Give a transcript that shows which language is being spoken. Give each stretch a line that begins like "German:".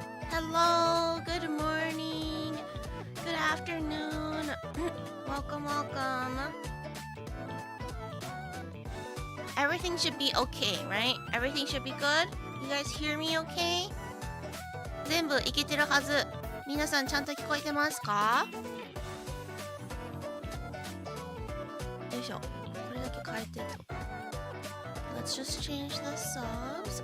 English: Hello, good morning, good afternoon. Welcome. Everything should be okay, right? Everything should be good? You guys hear me okay?
Japanese: 全部いけてるはず。皆さんちゃんと聞こえてますか？よいしょ。これだけ変えてと。
English: Let's just change the subs.